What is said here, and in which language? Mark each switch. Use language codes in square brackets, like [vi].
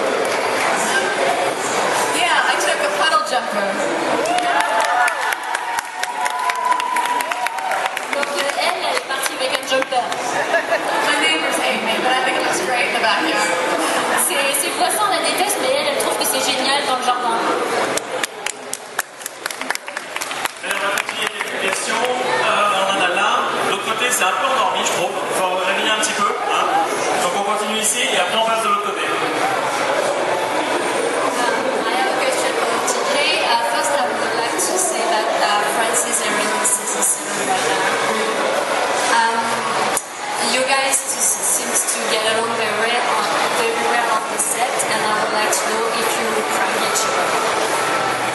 [en] Yeah, I took a puddle jumper. [fr] Donc elle est partie avec un jumper. [en] My neighbors hate me, but I think it looks great in the backyard. [fr] Ses voisins la détestent, mais elle trouve que c'est génial dans le jardin. On va continuer quelques questions. On en a là. De l'autre côté, c'est un peu endormi, je trouve. Il faut réveiller un petit peu. Hein. Donc on continue ici et après on passe de l'autre côté. [en] I have a question for TJ. First, I would like to say that Francis and Remus is a cinema right now. You guys seems to get along very well on the set, and I would like to know if you prank each other.